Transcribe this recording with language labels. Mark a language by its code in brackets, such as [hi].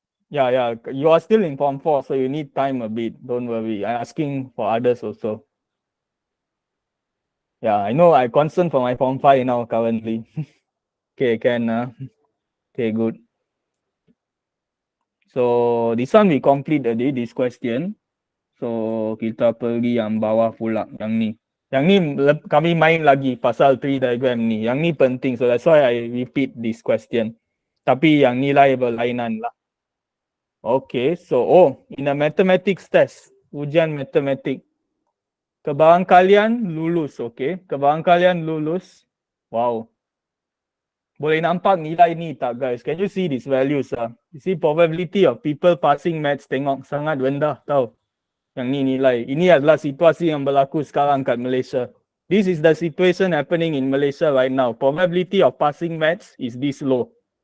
[en] Yeah, you are still in Form 4, so you need time a bit. Don't worry. I'm asking for others also. Yeah, I know I concerned for my Form 5 now currently. Okay, okay, good. So this one we complete already, this question. [ms] So kita pergi yang bawah pula, yang ni. Yang ni kami main lagi pasal tree diagram ni. Yang ni penting, [en] so that's why I repeat this question. [ms] Tapi yang nilai berlainan lah. Okay, [en] so in a mathematics test, [ms] ujian matematik, kebarangkalian lulus, okay? Kebarangkalian lulus. Wow. Boleh nampak nilai ni tak guys? [en] Can you see these values? You see probability of people passing maths, [ms] tengok sangat rendah tau. Yang ni nilai. Ini adalah situasi yang berlaku sekarang kat Malaysia. [en] This is the situation happening in Malaysia right now. Probability of passing maths is this low.